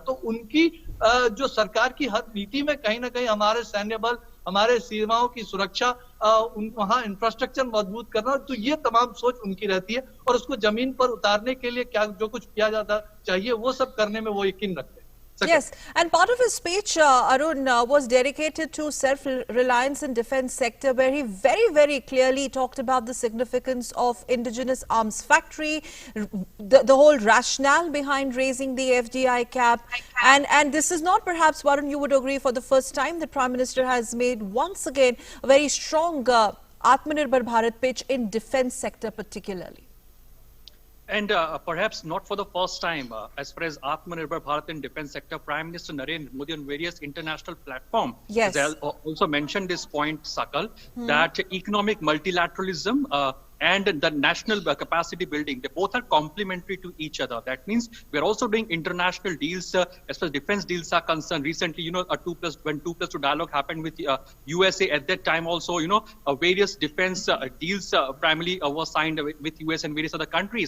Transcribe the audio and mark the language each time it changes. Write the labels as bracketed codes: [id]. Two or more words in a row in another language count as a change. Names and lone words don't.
[hi] तो उनकी जो सरकार की हर नीति में कहीं ना कहीं हमारे सैन्य बल, हमारे सीमाओं की सुरक्षा, वहाँ इंफ्रास्ट्रक्चर मजबूत करना, तो ये तमाम सोच उनकी रहती है। और उसको जमीन पर उतारने के लिए क्या जो कुछ किया जाता चाहिए वो सब करने में वो यकीन रखते हैं। [en] Yes, and part of his speech, Arun, was dedicated to self-reliance in defense sector, where he very, very clearly talked about the significance of indigenous arms factory, the whole rationale behind raising the FDI cap. And this is not, perhaps, Arun, you would agree, for the first time the Prime Minister has made once again a very strong Atmanirbhar Bharat pitch in defense sector particularly. And perhaps not for the first time, as far as Atmanirbhar Bharat in defense sector, Prime Minister Narendra Modi on various international platforms Yes. has also mentioned this point, Sakal, that economic multilateralism and the national capacity building, they both are complementary to each other. That means we're also doing international deals as far as defense deals are concerned. Recently, when 2+2 dialogue happened with USA, at that time also, various defense deals primarily were signed with US and various other countries.